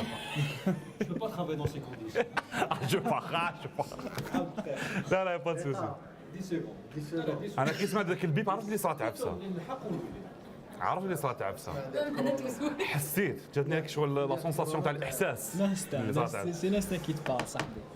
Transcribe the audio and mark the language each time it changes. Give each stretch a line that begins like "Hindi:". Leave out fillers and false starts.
French: Je ne peux pas travailler dans ces conditions. je pars.
Arabic: لا لا با سوسي.
French: 10 secondes. 10 secondes.
Arabic: انا كي سمعت ذاك البيب عرفت اللي صارت عفسه. عرفت اللي صارت عفسه. حسيت جاتني هيك شغل لا سونساسيون تاع الاحساس.
French: C'est l'instinct qui te parle,
Arabic: صاحبي.